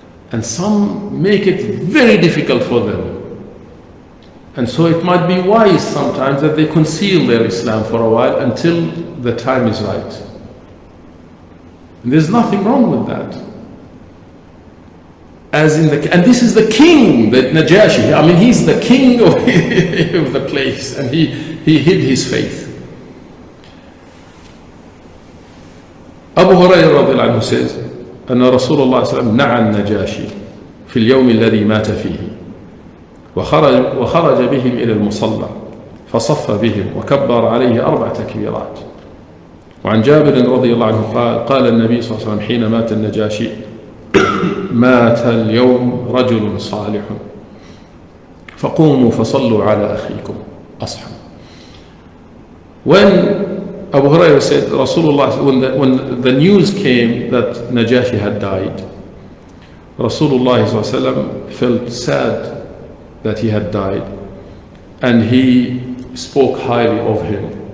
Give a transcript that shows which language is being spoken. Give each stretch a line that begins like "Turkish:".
English: And some make it very difficult for them. And so it might be wise sometimes that they conceal their Islam for a while until the time is right. And there's nothing wrong with that. And this is the king, the Najashi. I mean, he's the king of the place, and he hid his faith. Abu Hurairah radiallahu anhu says,
Arabic: أن رسول الله صلى الله عليه وسلم نعى النجاشي في اليوم الذي مات فيه وخرج بهم إلى المصلى فصف بهم وكبر عليه 4 تكبيرات. وعن جابر رضي الله عنه قال النبي صلى الله عليه وسلم حين مات النجاشي مات اليوم رجل صالح فقوموا فصلوا على أخيكم أصحى.
English: When Abu Hurairah said, Rasulullah, when the news came that Najashi had died, Rasulullah felt sad that he had died, and he spoke highly of him.